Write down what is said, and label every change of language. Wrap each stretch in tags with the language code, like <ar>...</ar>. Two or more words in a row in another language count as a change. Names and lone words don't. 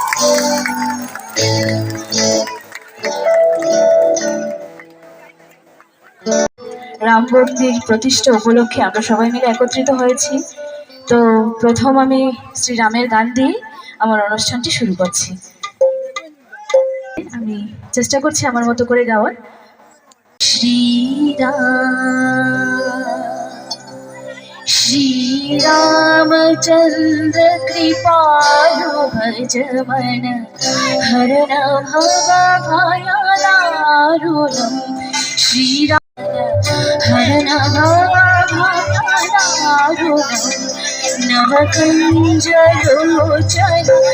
<bn>রাম মন্দির প্রতিষ্ঠা উপলক্ষে আমরা সবাই মিলে একত্রিত হয়েছি। তো প্রথম আমি শ্রীরামের গান দিয়ে আমার অনুষ্ঠানটি শুরু করছি। আমি চেষ্টা করছি আমার মতো করে গাওয়ার।</bn> <sa>श्रीरामचन्द्र कृपालु भज मन हरण भव भयदारुणम् श्रीराम हरण भव भयदारुणम् नवकञ्जलोचन</sa>